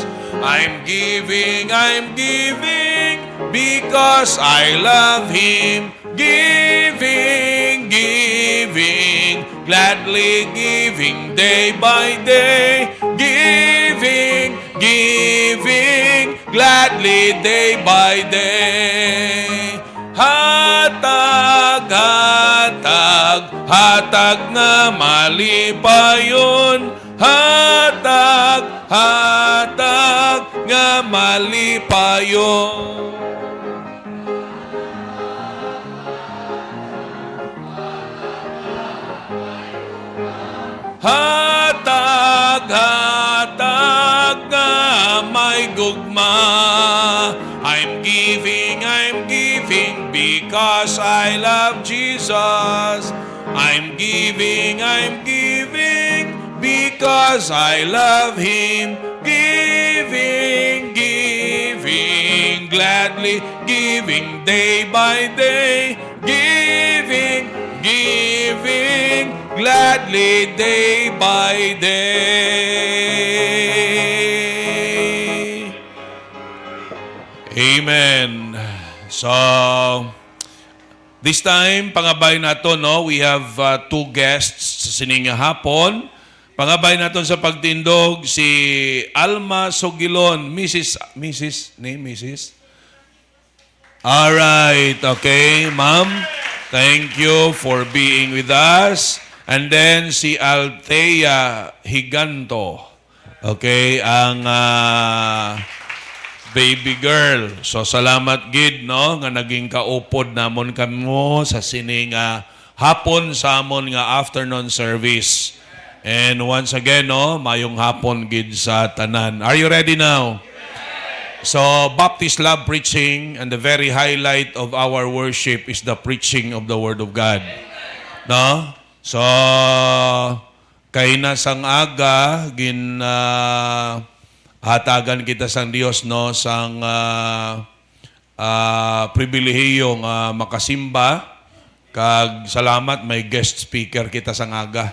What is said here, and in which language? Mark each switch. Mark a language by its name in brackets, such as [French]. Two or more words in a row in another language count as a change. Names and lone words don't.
[English] I'm giving because I love Him. Giving, gladly giving day by day. Giving, gladly day by day. [Hiligaynon] Hatag na malipayon. Hatag nga malipayon. Hatag nga may gugma. [English] I'm giving because I love Jesus. I'm giving because I love Him. Giving, gladly giving day by day. Giving, gladly day by day. Amen. So, this time, [Hiligaynon] pangabay nato, no? [English] We have two guests [Hiligaynon] sa sining hapon. Pangabay nato sa pagtindog si Alma Sogilon, [English] Mrs. Alright, okay, ma'am. Thank you for being with us. And then si Althea Higanto. [Hiligaynon] Okay, ang [English] baby girl. [Hiligaynon] So salamat gid no nga naging kaupod namon kamo sa sining hapon sa amon nga [English] afternoon service. And once again [Hiligaynon] no, mayong hapon gid sa tanan. [English] Are you ready now? So Baptist love preaching, and the very highlight of our worship is the preaching of the Word of God. [Hiligaynon] No? So kay nasang aga hatagan kita sang Dios no sang pribilehiyong makasimba kag salamat may guest speaker kita sang aga.